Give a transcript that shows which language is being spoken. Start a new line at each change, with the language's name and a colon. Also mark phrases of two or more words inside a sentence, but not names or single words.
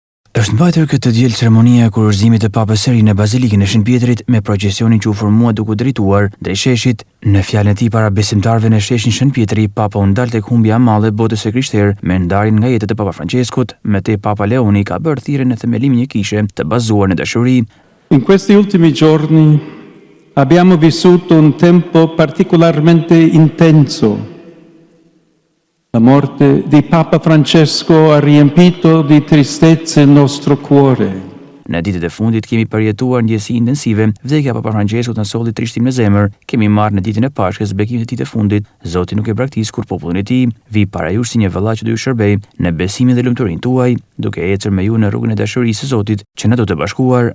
Albanian: Është mbajtur këtë diel ceremonia e kurorëzimit të Papës së Ri në Bazilikën e Shën Pjetrit me procesionin që u formua duke drejtuar drejt sheshit. Në fjalën e tij para besimtarëve në sheshin Shën Pjetri, Papa u ndal tek humbja e madhe e botës së krishterë me ndarjen nga jeta e Papa Franceskut, me te Papa Leoni ka bërë thirrjen në themelimin e një kishe të bazuar në dashuri.
Italian: In questi ultimi giorni abbiamo vissuto un tempo particolarmente intenso. La morte di Papa Francesco ha riempito di tristezza il nostro cuore.
Albanian: Në ditët e fundit kemi përjetuar ndjesi intensive. Vdekja e Papa Franceskut na solli trishtim në zemër. Kemi marrë në ditën e Pashkës bekimin e ditët e fundit. Zoti nuk e braktis kur popullin e tij. Vi para jush si një vëlla që do ju shërbej në besimin dhe lumturinë tuaj, duke ecur me ju në rrugën e dashurisë së Zotit, që na do të bashkuar.